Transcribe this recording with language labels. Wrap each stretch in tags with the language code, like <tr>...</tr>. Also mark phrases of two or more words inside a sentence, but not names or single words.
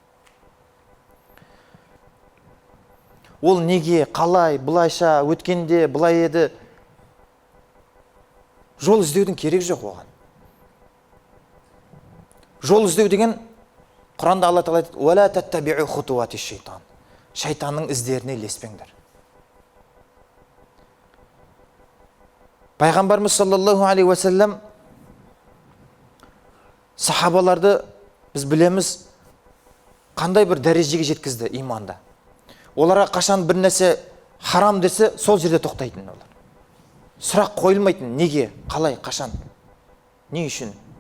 <kk>Ол неге, қалай, бұлайша, өткенде, бұлай еді, жол іздеудің керек жоқ оған. Жол іздеу деген Құранда Алла Тағала айтады:</kk> <ar>"ولا تتبعوا خطوات الشيطان."</ar> <kk>Шайтанның іздеріне ілеспеңдер. Пайғамбарымыз</kk> <ar>صلى الله عليه وسلم</ar> <kk>сахабаларды біз білеміз қандай бір дәрежеге жеткізді иманда. оларға қашан бір нәрсе харам десе, сол жерде тоқтайтын олар. Сұрақ қойылмайтын, неге, қалай, қашан, не үшін.</kk>